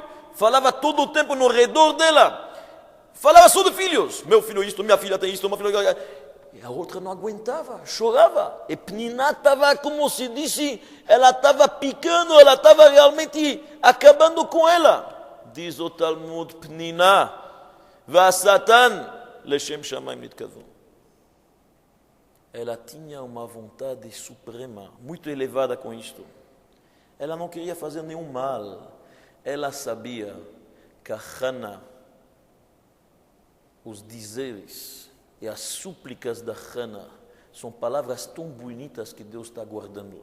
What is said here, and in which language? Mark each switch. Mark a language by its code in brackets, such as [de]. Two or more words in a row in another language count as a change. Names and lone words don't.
[pt] Falava todo o tempo no redor dela. Falava só de filhos. Meu filho isto, minha filha tem isto, meu filho... E a outra não aguentava, chorava. E Pnina estava, como se disse, ela estava picando, ela estava realmente acabando com ela. Diz o Talmud, [he] Pnina, ושטן, לשם שמים נתכוונו. [pt] Ela tinha uma vontade suprema, muito elevada com isto. Ela não queria fazer nenhum mal. Ela sabia que a Haná, os dizeres e as súplicas da Haná são palavras tão bonitas que Deus está guardando.